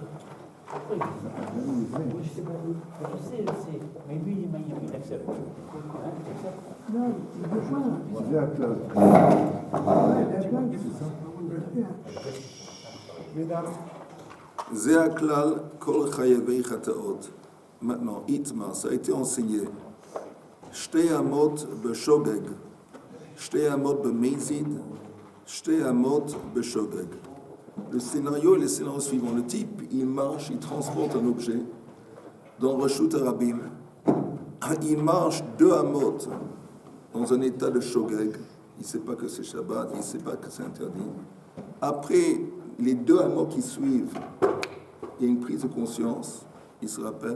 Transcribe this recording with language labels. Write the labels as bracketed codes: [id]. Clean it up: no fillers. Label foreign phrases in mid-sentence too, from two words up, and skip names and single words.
[fr] Je sais, mais lui, il accepte. Non, il veut pas. [he] זה הכלל כל חייבי חטאות. [fr] Maintenant, Itma, ça a été enseigné. [he] שתי אמות בשוגג. שתי אמות במזיד. שתי אמות בשוגג. [fr] Le scénario est le scénario suivant. Le type, il marche, il transporte un objet dans [he] רשות הרבים. [fr] Il marche 2 amot dans un état de shogeg. Il ne sait pas que c'est Shabbat, il ne sait pas que c'est interdit. Après les 2 amot qui suivent, il y a une prise de conscience, il se rappelle.